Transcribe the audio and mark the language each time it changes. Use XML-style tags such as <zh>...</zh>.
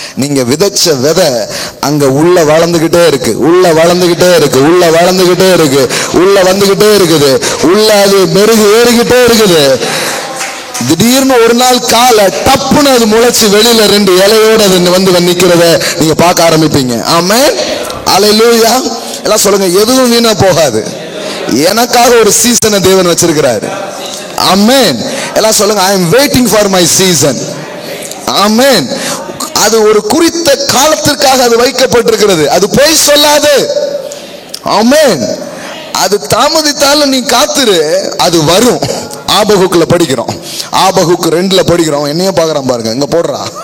<ta>நீங்க விதைச்ச விதை அங்க உள்ள வளர்ந்துகிட்டே இருக்கு, உள்ள வளர்ந்துகிட்டே இருக்கு, உள்ள வளர்ந்துகிட்டே இருக்கு, உள்ள வந்துகிட்டே இருக்குது, உள்ள அது மெருகு ஏறிக்கிட்டே இருக்குது. திடீர்னு ஒரு நாள் கால டப்புன்னு அது முளைச்சு வெளியில 2 இலையோட அது நிக்கிறத நீங்க பார்க்க ஆரம்பிப்பீங்க. ஆமென். அல்லேலூயா. எல்லாம் சொல்லுங்க, எதுவும் வீணா போகாது. எனக்காக ஒரு சீசனை தேவன் வச்சிருக்கிறாரு. ஆமென். எல்லாம் சொல்லுங்க,</ta> <en>I am waiting for my season.</en> <ta>ஆமென். அது ஒரு குறித்த காலத்திற்காக அது வைக்கப்பட்டிருக்கிறது. அது போய் சொல்லாது. ஆமென். அது தாமதித்தாலும் நீ காத்துரு, அது வரும். ஆபகுக்குல படிக்கிறோம், ஆபகுக்கு 2ல படிக்கிறோம். என்னையும் பாக்குறான் பாருங்க, இங்க போடுறா.</ta>